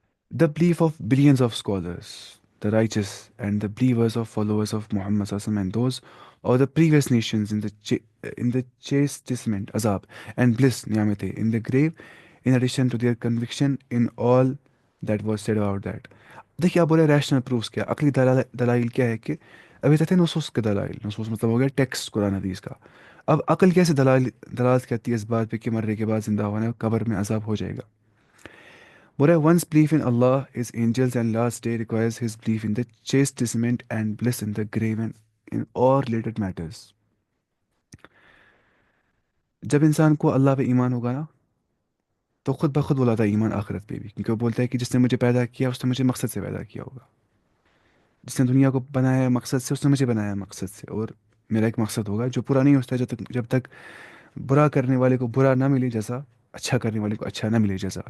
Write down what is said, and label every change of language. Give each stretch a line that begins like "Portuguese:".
English: The belief of billions of scholars, the righteous, and the believers of followers of Muhammad Sallallahu Alaihi Wasallam, and those of the previous nations in the chastisement, azab, and bliss, niyamate, in the grave, in addition to their conviction in all that was said about that.
Urdu: دیکھیے آپ بولے rational proofs کیا، عقلی دلائل کیا ہے کہ ابھی تک تھے نصوص کے دلائل، نصوص مطلب ہو گیا ٹیکسٹ قرآن حدیث کا. اب عقل کیسے دلالت کرتی ہے اس بات پہ کہ مرنے کے بعد زندہ ہونا ہے، قبر میں عذاب ہو جائے گا.
English: But one's belief in Allah, His angels, and last day requires his belief in the chastisement and bliss in the grave and in all related matters.
Urdu: جب انسان کو اللہ پہ ایمان ہوگا نا، تو خود بخود وہ لاتا ہے ایمان آخرت پہ بھی، کیونکہ وہ بولتا ہے کہ جس نے مجھے پیدا کیا اس نے مجھے مقصد سے پیدا کیا ہوگا، جس نے دنیا کو بنایا ہے مقصد سے، اس نے مجھے بنایا ہے مقصد سے، اور میرا ایک مقصد ہوگا جو پورا نہیں ہوتا جب تک برا کرنے والے کو برا نہ ملے جیسا، اچھا کرنے والے کو اچھا نہ ملے جیسا.